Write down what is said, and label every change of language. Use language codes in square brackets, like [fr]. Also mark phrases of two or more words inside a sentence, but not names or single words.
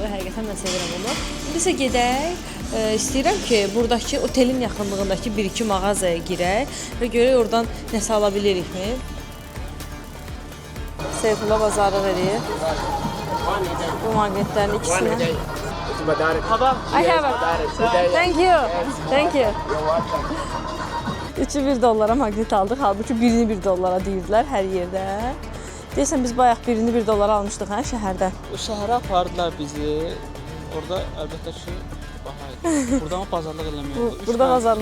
[az] Həqiqətən mən sevirəm onu. İndi isə gedək. İstəyirəm ki, buradakı otelin yaxınlığındakı 1-2 mağazaya girək və görək oradan nəsə ala bilirikmi. Seyfullah bazarlıq edir. Bu maqnitlərin ikisini. [en] I have it. Thank you. Thank you. [az] 3'ü 1 dollara maqnit aldıq. Halbuki birini 1 dollara deyirdilər hər yerdə. Deyirsən biz bayaq birini 1 dollara almışdıq hə şəhərdə. Şəhərə apardılar bizi. Orada əlbəttə ki baha idi. Burada ama pazarlıq eləmiyordu. Burada pazarlıq